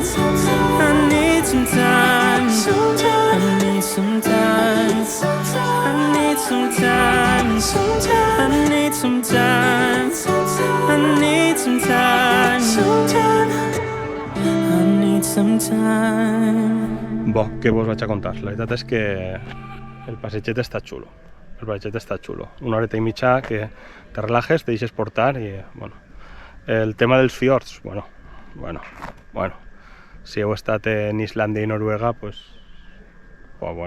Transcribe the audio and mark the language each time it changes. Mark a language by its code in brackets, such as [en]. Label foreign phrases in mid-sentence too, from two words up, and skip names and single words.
[en] I need some time. I need some time. I need some time. I need some time. I need some time. I need some time. [ca] Bo, què vos vaig a contar? La veritat és que el passeget està xulo. El passeget està xulo. Una horeta i mitja que [es] te relajes, [ca] te deixes portar i, bueno, El tema dels fiords, bueno. Si heu estat en Islàndia i Noruega, [es] pues bueno.